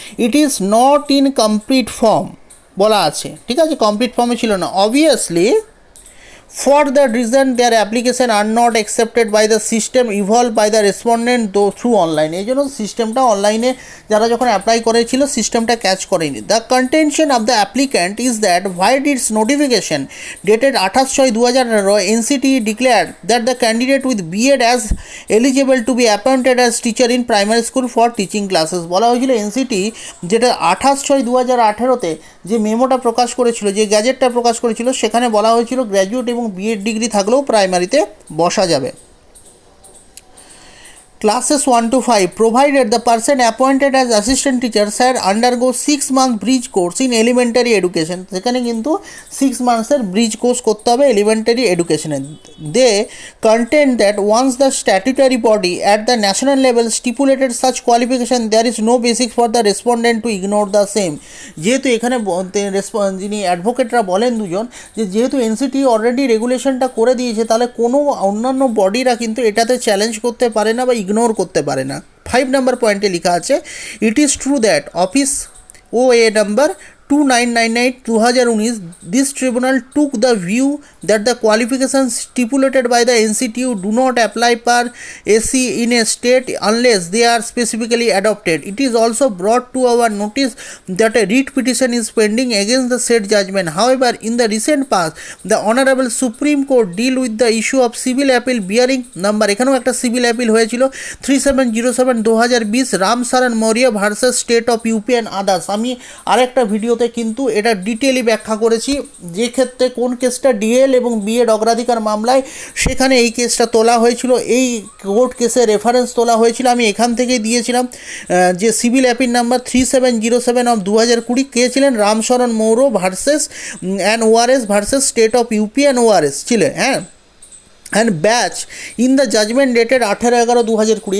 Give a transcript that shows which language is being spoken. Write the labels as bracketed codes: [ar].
[en] It is not in complete form [bn] বলা আছে, ঠিক আছে, কমপ্লিট ফর্মে ছিল না। [en] obviously for that reason their application are not accepted by the system evolved by the respondent though through online, [bn] এই জন্য সিস্টেমটা অনলাইনে যারা যখন অ্যাপ্লাই করেছিল সিস্টেমটা ক্যাচ করেনি। [en] The contention of the applicant is that white its notification dated 28/6/2018 NCT declared that the candidate with B.Ed as eligible to be appointed as teacher in primary school for teaching classes। [bn] বলা হয়েছিল NCT যেটা 28/6/2018-তে যে মেমোটা প্রকাশ করেছিল, যে গ্যাজেটটা প্রকাশ করেছিল, সেখানে বলা হয়েছিল গ্র্যাজুয়েট এবং B.Ed ডিগ্রি থাকলেও প্রাইমারিতে বসা যাবে। [en] Classes 1 to 5 provided the person appointed as assistant teacher shall undergo 6-month bridge course in elementary education। [bn] সেখানে কিন্তু 6 months-এর ব্রিজ কোর্স করতে হবে elementary এডুকেশনে। [en] They contend that once the statutory body at the national level stipulated such qualification there is no basis for the respondent to ignore the same। [bn] যেহেতু এখানে যিনি অ্যাডভোকেটরা বলেন দুজন, যে যেহেতু এনসিটি অলরেডি রেগুলেশনটা করে দিয়েছে, তাহলে কোনো অন্যান্য বডিরা কিন্তু এটাতে চ্যালেঞ্জ করতে পারে না বা ইগনোর করতে পারে না। 5 নম্বর পয়েন্টে লেখা আছে, [en] It is true that office OA number 2998/2019 this tribunal took the view that the qualifications stipulated by the NCTU do not apply per SC in a state unless they are specifically adopted. It is also brought to our notice that a writ petition is pending against the said judgment. However, in the recent past the Honorable Supreme Court deal with the issue of civil appeal bearing number, [bn] এখানেও একটা civil appeal হয়েছিল [en] 3707/2020 Ramsaran Maurya versus state of UP and others. [bn] আমি আরেকটা ভিডিওতে কিন্তু এটা ডিটেইলি ব্যাখ্যা করেছি, যে ক্ষেত্রে কোন কেসটা ডিএল এবং B.Ed অগ্রাধিকার মামলায় সেখানে এই কেসটা তোলা হয়েছিল, এই কোর্ট কেসের রেফারেন্স তোলা হয়েছিল। আমি এখান থেকেই দিয়েছিলাম যে সিভিল অ্যাপিল নাম্বার 3707/2020 কে ছিলেন, Ram Sharan Maurya versus and ORS versus state of UP and ORS ছিলেন, হ্যাঁ, [en] and batch in the judgment dated [bn] 18/11/2020।